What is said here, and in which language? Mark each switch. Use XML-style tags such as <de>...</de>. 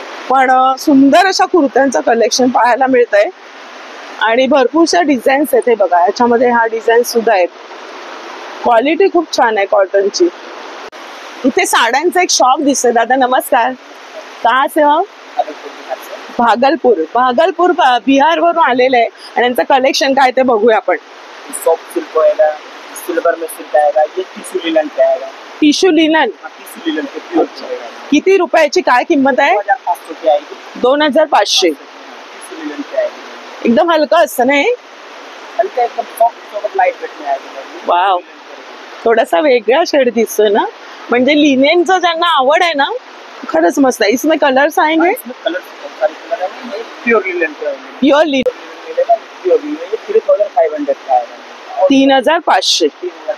<mr>पण सुंदर अशा कुर्त्यांचं कलेक्शन पाहायला मिळतंय आणि भरपूरशा डिझाईन्स आहेत. हे बघा याच्यामध्ये हा डिझाईन सुद्धा आहेत. क्वालिटी खूप छान आहे कॉटनची. इथे साड्यांचं एक शॉप दिसतंय. दादा नमस्कार,</mr> <hi>कहाँ से हो?</hi> <mr>भागलपूर बिहार वरून आलेले आहे आणि यांचं कलेक्शन काय ते बघूया आपण.</mr> <hi>सॉफ्ट सिल्क आएगा, सिल्वर में सिल्क आएगा, ये टिश्यू लिनन का आएगा. टिश्यू लिनन टिश्यू लिनन के प्योर आएगा.</hi> <mr>किती रुपयाची काय किंमत आहे?</mr> <hi>2500 की आएगी. 2500. टिश्यू लिनन का आएगा.</hi> <mr>एकदम हलका असतं ना हे?</mr> <hi>हल्का एकदम सॉफ्ट लाइट वेट में आएगा.</hi> <mr>वाव, थोडासा वेगळा शेड दिसतोय ना, म्हणजे लिनेनचं ज्यांना आवड आहे ना खरंच मस्त आहे.</mr> <hi>इसमें कलर्स आएंगे? कलर सारे कलर है. ये प्योर लिनन का है. प्योर लिनन मिलेगा. प्योर लिनन ये 3500 का आएगा. 3500.</hi>